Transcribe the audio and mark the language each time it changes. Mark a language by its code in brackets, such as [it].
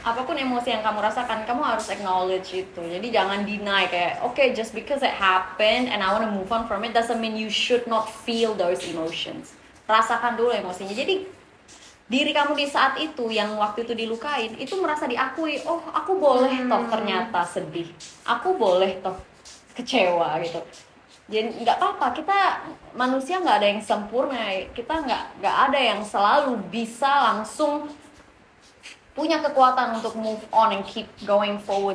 [id] apapun emosi yang kamu rasakan, kamu harus acknowledge itu. Jadi jangan deny kayak, [en] okay, just because it happened and I want to move on from it doesn't mean you should not feel those emotions. [id] Rasakan dulu emosinya. Jadi diri kamu di saat itu yang waktu itu dilukain itu merasa diakui. Oh, aku boleh toh ternyata sedih. Aku boleh toh kecewa gitu. Jadi nggak apa-apa, kita manusia nggak ada yang sempurna, kita nggak ada yang selalu bisa langsung punya kekuatan untuk [en] move on and keep going forward.